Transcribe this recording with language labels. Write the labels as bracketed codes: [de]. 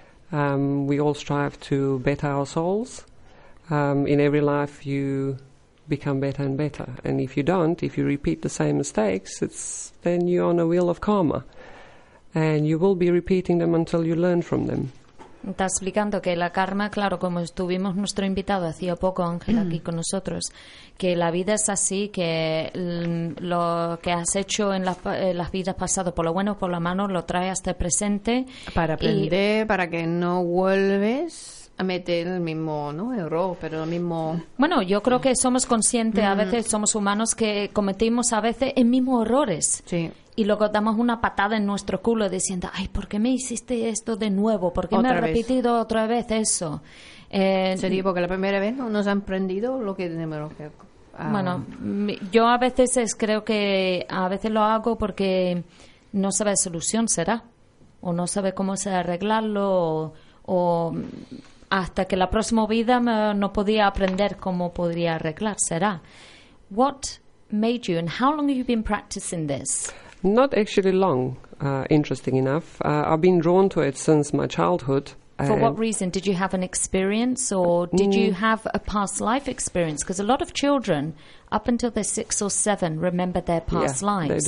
[en] We all strive to better our souls. In every life, you become better and better. And if you don't, if you repeat the same mistakes, then you're on a wheel of karma. And you will be repeating them until you learn from them. [es] Está explicando que la karma, claro, como estuvimos nuestro invitado hacía poco, Ángel, aquí con nosotros, que la vida es así, que lo que has hecho en las vidas pasadas, por lo bueno o por lo malo, lo trae hasta el presente. Para aprender, para que no vuelves a meter el mismo error, pero el mismo... Bueno, yo creo que somos conscientes, a veces somos humanos, que cometimos a veces el mismo errores. Sí. Y luego damos una patada en nuestro culo diciendo, ay, ¿por qué me hiciste esto de nuevo? ¿Por qué otra me has repetido otra vez eso? Sería porque la primera vez no nos han aprendido lo que tenemos que... Bueno, yo a veces creo que a veces lo hago porque no sabe la solución, ¿será? O no sabe cómo se arreglarlo o hasta que la próxima vida no podía aprender cómo podría arreglar, ¿será? [en] What made you and how long have you been practicing this? Not actually long, interesting enough. I've been drawn to it since my childhood. For what reason? Did you have an experience or did you have a past life experience? Because a lot of children, up until they're 6 or 7, remember their past lives.